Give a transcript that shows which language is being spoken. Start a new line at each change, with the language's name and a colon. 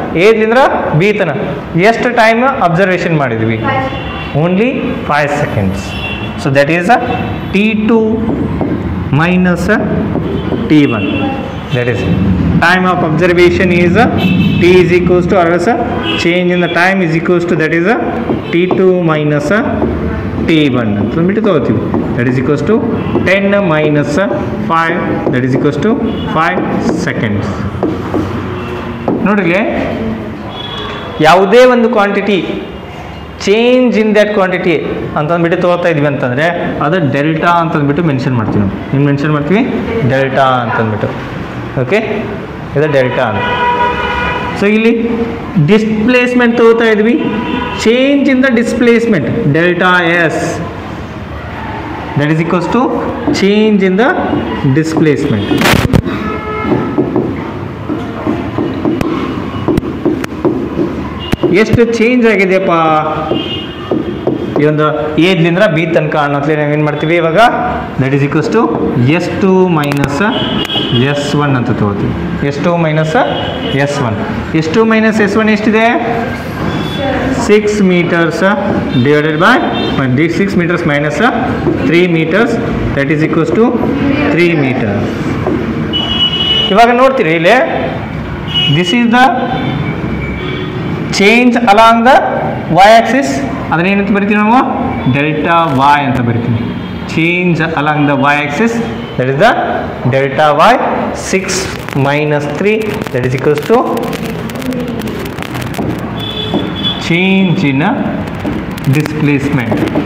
Kannada: ಎದ್ಲಿಂದ B ತನ ಎಷ್ಟು time observation ಮಾಡಿದ್ವಿ, only 5 seconds.
English: So that is T2 minus T1. That is time of observation is T is equals to, or else change in the time is equals to, that is T2 minus
Kannada: T1 ಅಂತಂದ್ಬಿಟ್ಟು ತಗೋತೀವಿ.
English: That is equals to 10 minus 5 that is equals to 5 seconds.
Kannada: ನೋಡ್ರಿ, ಯಾವುದೇ ಒಂದು quantity
English: change in that quantity
Kannada: ಅಂತಂದ್ಬಿಟ್ಟು ತೊಗೊಳ್ತಾ ಇದ್ವಿ ಅಂತಂದರೆ ಅದು ಡೆಲ್ಟಾ ಅಂತಂದ್ಬಿಟ್ಟು ಮೆನ್ಷನ್ ಮಾಡ್ತೀವಿ ನಾವು. ಏನು ಮೆನ್ಷನ್ ಮಾಡ್ತೀವಿ? ಡೆಲ್ಟಾ ಅಂತಂದ್ಬಿಟ್ಟು. ಓಕೆ, ಇದು ಡೆಲ್ಟಾ ಅಂತ. ಸೊ ಇಲ್ಲಿ ಡಿಸ್ಪ್ಲೇಸ್ಮೆಂಟ್ ತಗೋತಾ ಇದ್ವಿ, change in the displacement delta yes
English: That is equals to change in the displacement.
Kannada: ಎಷ್ಟು ಚೇಂಜ್ ಆಗಿದೆಯಪ್ಪ ಈ ಒಂದು ಎದ್ಲಿಂದ ಬಿ ತನಕ ಅನ್ನೋತ್ಲೆ ನಾವೇನು ಮಾಡ್ತೀವಿ ಇವಾಗ?
English: that is equals to S2 minus S1
Kannada: ಅಂತ ತಗೋತೀವಿ.
English: S2 minus S1. S2 minus S1 ಎಷ್ಟಿದೆ? 6 meters divided by 6 meters minus 3 meters that is equals to 3 meters.
Kannada: ಇವಾಗ ನೋಡ್ತೀರಿ ಇಲ್ಲಿ,
English: This is the change along the y axis.
Kannada: ಅದನ್ನ ಏನಂತ ಬರಿತೀವಿ ನಾವು?
English: delta y
Kannada: ಅಂತ ಬರಿತೀವಿ.
English: Change along the y axis that is the delta y. 6 minus 3 that is equals to change in a displacement.